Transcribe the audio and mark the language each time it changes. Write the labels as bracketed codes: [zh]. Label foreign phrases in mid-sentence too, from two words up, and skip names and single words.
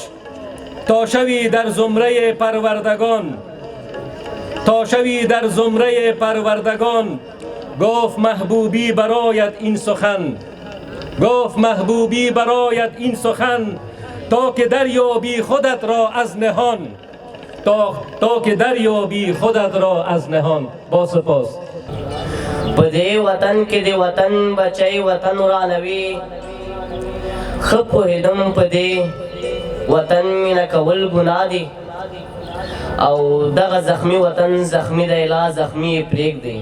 [fa] تا شوی در زمره پروردگان، تا شوی در زمره پروردگان. گفت محبوبی برایت این سخن، گفت محبوبی برایت این سخن. تا که دریابی خودت را از نهان، تا که دریابی خودت را از نهان. با سپاس. [ps] پدې وطن کې د وطن بچي وطن ورانوي. ښه پوهېدم پدې وطن مینه کول ګناه دي، او دغه زخمی وطن زخمی دی لا زخمی پرېږدي.